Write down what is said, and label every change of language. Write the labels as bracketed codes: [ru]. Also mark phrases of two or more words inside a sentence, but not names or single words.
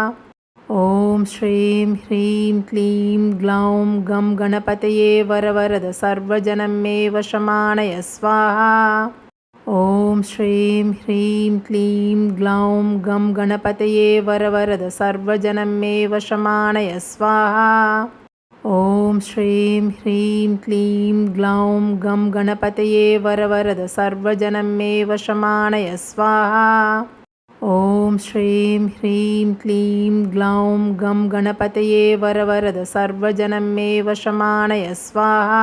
[sa] ॐ श्रीं ह्रीं क्लीं ग्लौं गं गणपतये वरवरद सर्वजनं मे वशमानय स्वाहा। ॐ श्रीं ह्रीं क्लीं ग्लौं गं गणपतये वरवरद सर्वजनं मे वशमानय स्वाहा। ॐ श्रीं ह्रीं क्लीं ग्लौं गं गणपतये वरवरद सर्वजनं मे वशमानय स्वाहा. ॐ श्रीं ह्रीं क्लीं ग्लौं गं गणपतये वरवरद सर्वजनं मे वशमानय स्वाहा.